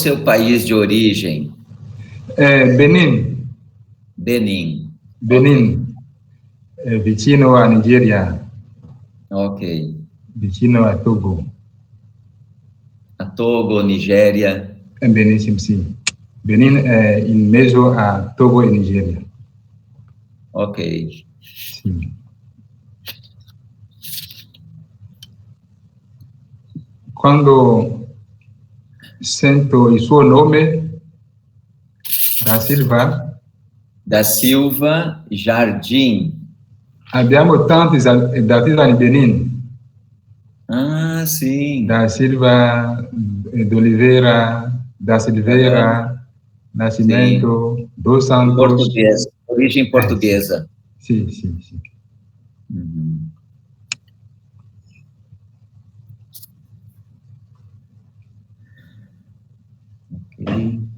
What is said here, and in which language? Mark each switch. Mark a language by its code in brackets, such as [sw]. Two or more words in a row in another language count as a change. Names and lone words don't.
[pt] seu país de origem? Benin. Benin. Benin. [it] Vicino a Nigeria. Ok. Vicino a Togo. [pt] A Togo, Nigéria. Benin, sim. Benin é em meio a Togo e Nigéria. Ok. [it] Sim. Quando sento il suo nome, da Silva. Da Silva Jardim. Abbiamo tanti artisti in Benin. [pt] Ah, sim. Da Silva, d'Oliveira, da Silveira, Nascimento, sim. dos Santos. Português, origem portuguesa. Sim. Uhum. Ok.